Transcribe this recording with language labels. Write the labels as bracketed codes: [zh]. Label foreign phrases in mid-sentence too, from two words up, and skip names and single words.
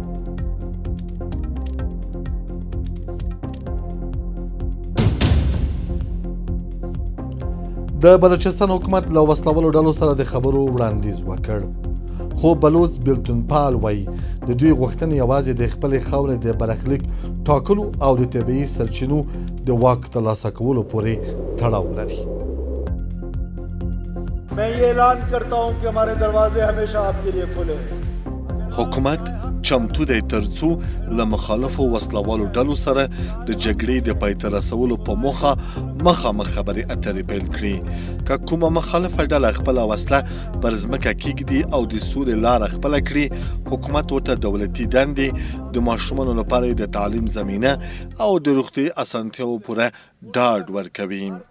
[ps] د بلوچستان حکومت له وسلوالو ډلو سره د خبرو وړاندیز وکړ، خو بلوچ بیلتونپال وایي د دوی غوښتنې یوازې د خپلې خاورې د برخلیک ټاکلو او د طبیعي سرچینو د واک ترلاسه کولو پورې تړاو لري. [ur] میں یہ اعلان کرتا ہوں کہ ہمارے دروازے ہمیشہ آپ کے لیے کھلے ہیں. [ps] حکومت چمتو دی ترڅو له مخالفو وسلوالو ډلو سره د جګړې د پای ته رسولو په موخه مخامخ خبرې اترې پیل کړي. که کومه مخالفه ډله خپله وسله پر ځمکه کیږدي او د سولې لاره خپله کړي، حکومت ورته دولتي دندې، د ماشومانو لپاره د تعلیم زمینه او د روغتیايي اسانتیاوو پوره ډاډ ورکوي.